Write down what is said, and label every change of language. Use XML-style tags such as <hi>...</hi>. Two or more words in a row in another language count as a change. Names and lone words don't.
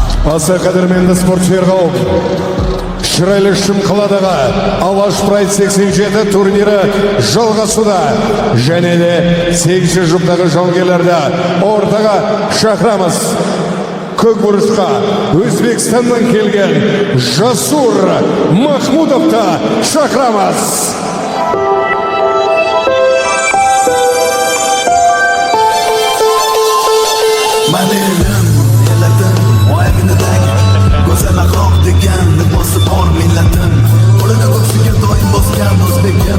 <kk>Аса қадірменді спортшылар қауым, Шырайлы Шымқаладағы Алаш Прайд 87 турнирі жалғасуда. Және де 8 жұптағы жауынгерлерді ортаға шақырамыз. Көкбұрышқа Өзбекстаннан келген Жасур Махмудовты шақырамыз.</kk> <uz>Go'zal axloq degan libosi bor millatim, qo'lini ko'ksiga doim bosgan o'zbegim.</uz>